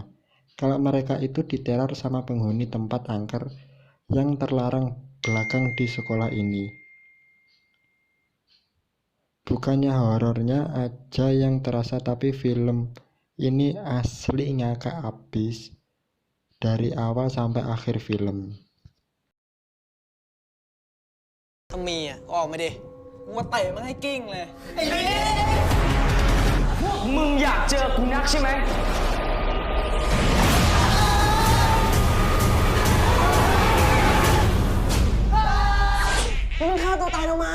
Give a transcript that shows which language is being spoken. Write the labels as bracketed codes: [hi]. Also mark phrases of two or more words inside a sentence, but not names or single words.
[id] Kalau mereka itu diteror sama penghuni tempat angker yang terlarang belakang di sekolah ini. Bukannya horornya aja yang terasa, tapi film ini asli ngakak abis dari awal sampai akhir film. [th] ถ้ามีอ่ะก็ออกมาดิกูมาเตะมันให้กิ้งเลยไอ้เ พวกมึงอยากเจอกูนักใช่ไหม มึงฆ่าตัวตายทำไม